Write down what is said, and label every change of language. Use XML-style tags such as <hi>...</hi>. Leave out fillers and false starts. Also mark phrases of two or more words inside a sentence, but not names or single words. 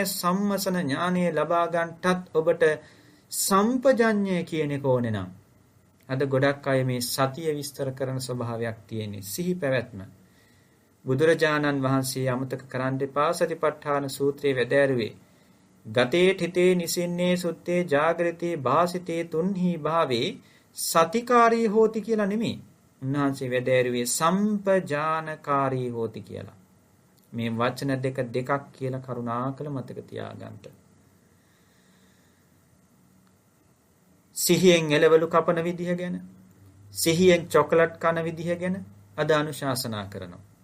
<si>සම්මසන ඥානය ලබා ගන්නටත් ඔබට සම්පජඤ්ඤය කියන එක ඕනේ නම්. අද ගොඩක් අය මේ සතිය විස්තර කරන ස්වභාවයක් තියෙන්නේ. සිහි පැවැත්ම. බුදුරජාණන් වහන්සේ අමතක කරන්න එපා සතිපට්ඨාන සූත්‍රයේ වැදෑරුවේ.</si> <pi>ගතේ ठिते නිසින්නේ සුත්තේ ජාගරිතේ භාසිතේ තුන්හි භාවේ සතිකාරී හෝති කියලා නෙමෙයි.</pi> <si>උන්වහන්සේ වැදෑරුවේ</si> <pi>සම්පජානකාරී හෝති</pi> <si>කියලා. මේ වචන දෙකක් කියලා කරුණාකර මතක තියාගන්න. සිහියෙන් එළවලු කපන විදිහ ගැන, සිහියෙන් චොකලට් කන විදිහ ගැන අද අනුශාසනා කරනවා.</si>